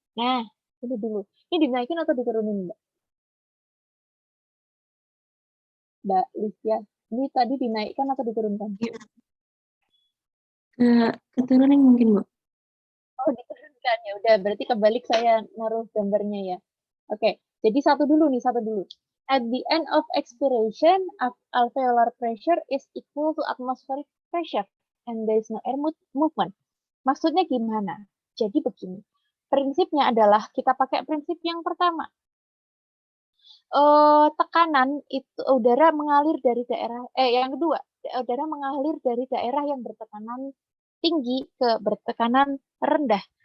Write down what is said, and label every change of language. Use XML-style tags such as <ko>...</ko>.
<id>Nah, ini dulu. Ini dinaikin atau diturunin, Mbak? Mbak Lisya, ini tadi dinaikkan atau diturunkan? Keturunin mungkin, Bu. Oh, diturunkan. Ya udah, berarti kebalik saya naruh gambarnya ya. Oke, jadi satu dulu.</id> <en>At the end of expiration, alveolar pressure is equal to atmospheric pressure, and there is no air movement.</en> <id>Maksudnya gimana? Jadi begini, prinsipnya adalah kita pakai prinsip yang pertama. Tekanan itu udara mengalir dari daerah, yang kedua, udara mengalir dari daerah yang bertekanan tinggi ke bertekanan rendah.</id>